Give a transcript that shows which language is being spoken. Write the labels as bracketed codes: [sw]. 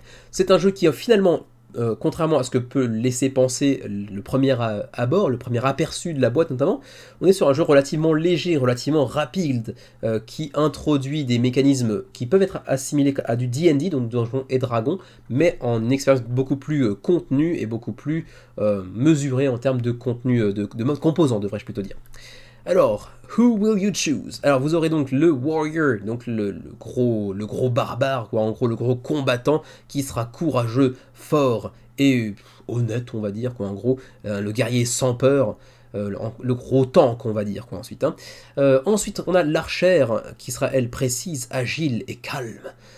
[fr] C'est un jeu qui a finalement contrairement à ce que peut laisser penser le premier abord, le premier aperçu de la boîte notamment, on est sur un jeu relativement léger, relativement rapide, qui introduit des mécanismes qui peuvent être assimilés à du D&D, donc Donjons et Dragons, mais en une expérience beaucoup plus contenue et beaucoup plus mesurée en termes de contenu, de mode composant, devrais-je plutôt dire. [en] Alors, who will you choose? [fr] Alors vous aurez donc le warrior, donc le gros barbare, quoi, en gros le gros combattant qui sera courageux, fort et honnête, on va dire, quoi, en gros, le guerrier sans peur, le gros tank, on va dire, quoi, ensuite. Ensuite, on a l'archère qui sera, elle, précise, agile et calme.